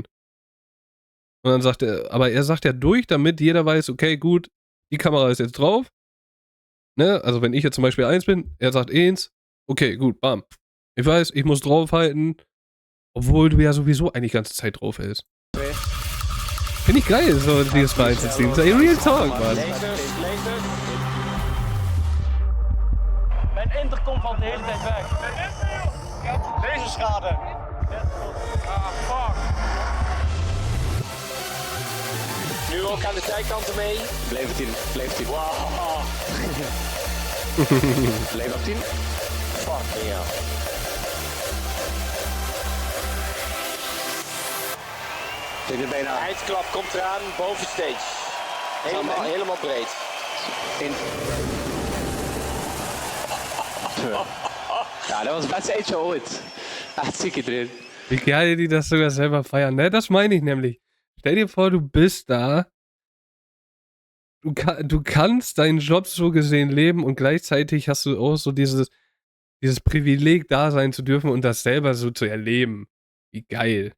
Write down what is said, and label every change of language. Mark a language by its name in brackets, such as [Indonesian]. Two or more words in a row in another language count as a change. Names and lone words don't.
[German] Und dann sagt er, aber er sagt ja durch, damit jeder weiß, okay, gut, die Kamera ist jetzt drauf. Ne, also wenn ich jetzt zum Beispiel 1 bin, er sagt 1, okay, gut, bam. Ich weiß, ich muss draufhalten, obwohl du ja sowieso eigentlich die ganze Zeit drauf hältst. Finde ich geil, so dieses Verhaltenssystem. Das ist [English] Real Talk, [German] Mann. [Dutch] Mijn intercom valt de hele tijd weg. Laserschade. Fuck. Nu ook aan de zijkanten mee. Blijf op 10. Wow. Blijf op 10. Fuck, ja. Zit er bijna. Eindklap komt eraan, boven stage. Helemaal breed. Ja, dat was het beste eentje ooit. Echt ziek erin. [German] Wie geil die das sogar selber feiern, ne? Das meine ich nämlich. Stell dir vor, du bist da. Du kannst deinen Job so gesehen leben und gleichzeitig hast du auch so dieses Privileg, da sein zu dürfen und das selber so zu erleben.